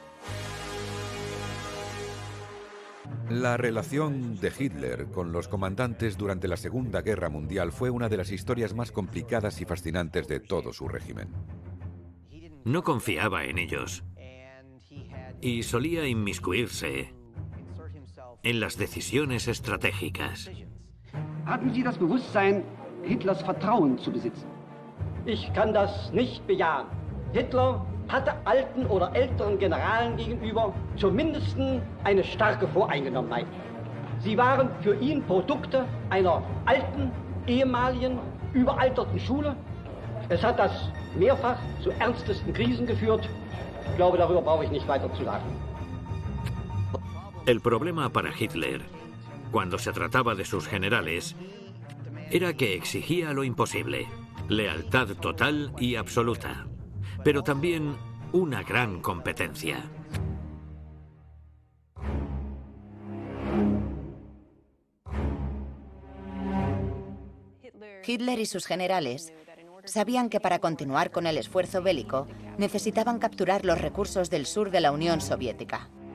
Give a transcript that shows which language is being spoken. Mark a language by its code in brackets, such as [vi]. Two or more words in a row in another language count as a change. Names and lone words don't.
[es] La relación de Hitler con los comandantes durante la Segunda Guerra Mundial fue una de las historias más complicadas y fascinantes de todo su régimen. No confiaba en ellos y solía inmiscuirse en las decisiones estratégicas. [de] Hatten Sie das Bewusstsein, Hitlers Vertrauen zu besitzen? Ich kann das nicht bejahen. Hitler hatte alten oder älteren Generalen gegenüber zumindest eine starke Voreingenommenheit. Sie waren für ihn Produkte einer alten, ehemaligen, überalterten Schule. Es hat das mehrfach zu ernstesten Krisen geführt. Ich glaube, darüber brauche ich nicht weiter zu sagen. [es] El problema para Hitler, cuando se trataba de sus generales, era que exigía lo imposible, lealtad total y absoluta, pero también una gran competencia. Hitler y sus generales sabían que para continuar con el esfuerzo bélico necesitaban capturar los recursos del sur de la Unión Soviética.